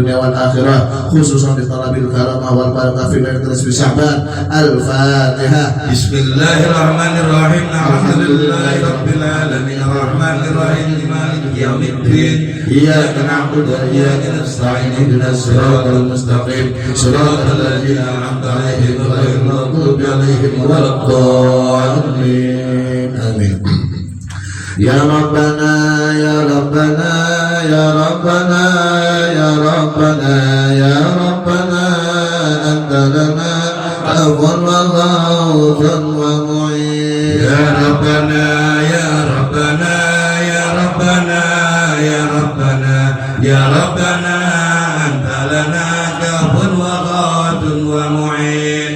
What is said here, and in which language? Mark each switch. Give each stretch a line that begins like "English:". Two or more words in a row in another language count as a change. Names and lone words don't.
Arabic: الدنيا والآخرة، خصوصا di طلب الكرامة والبركة في ليلة شعبان. الفاتحة. بسم الله الرحمن الرحيم. الحمد لله رب العالمين. الرحمن الرحيم. مالك يوم الدين. إياك نعبد وإياك نستعين. اهدنا الصراط المستقيم. صراط الذين أنعمت عليهم غير المغضوب عليهم ولا الضالين. Amin. يا ربنا يا ربنا يا ربنا يا ربنا يا ربنا أنت لنا عفوا وغوثا ومعين. يا ربنا يا ربنا يا ربنا يا ربنا يا ربنا أنت لنا عفوا وغوثا ومعين.